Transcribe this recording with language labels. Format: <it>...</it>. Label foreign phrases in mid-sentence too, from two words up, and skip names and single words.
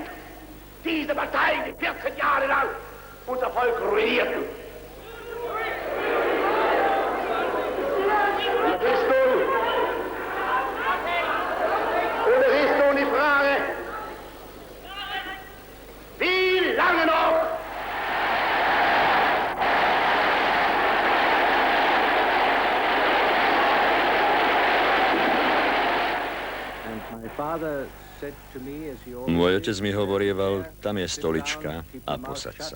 <de>Diese Parteien, die 14 Jahre lang unser Volk ruinierten. Und es ist nun die Frage, wie lange noch?</de> <sk>Môj otec mi hovorieval, tam je stolička a posaď sa.</sk>